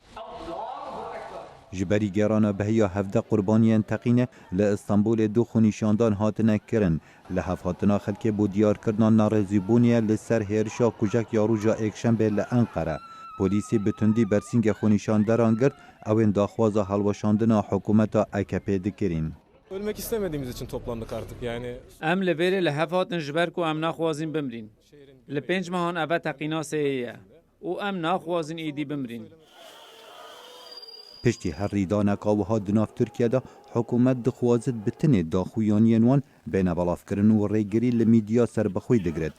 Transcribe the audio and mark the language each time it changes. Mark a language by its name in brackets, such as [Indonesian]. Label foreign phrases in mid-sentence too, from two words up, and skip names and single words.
[Kurdish] Ji berî gerana behiya 17 qurbaniyên teqîne li Îstanbulê du xûnîşandan hatine kirin. Li hevhatina xelkê bû diyarkirina narêzîbûniyê li ser hêrişa kujek ya rûja ekşembê li Enqere. Polîsê bi tundî bersîngê xûnîşanderan girt, ew ên daxwaza helweşandina hikûmeta AKP dikirin. [Turkish] Ölmek istemediğimiz için toplandık artık yani. [Kurdish] Em li vêrê li hev hatin ji ber ku em naxwazîn bimrîn. Li 5 mehan eve teqîna sêyê ye û em naxwazîn êdî bimrîn. Piştî her rîdaneka wiha di nav Tirkiyeyê de hikûmet dixwazit bi tinê daxuyaniyên wan bêne belavkirin û rêgirî li mîdya serbixwe digiret.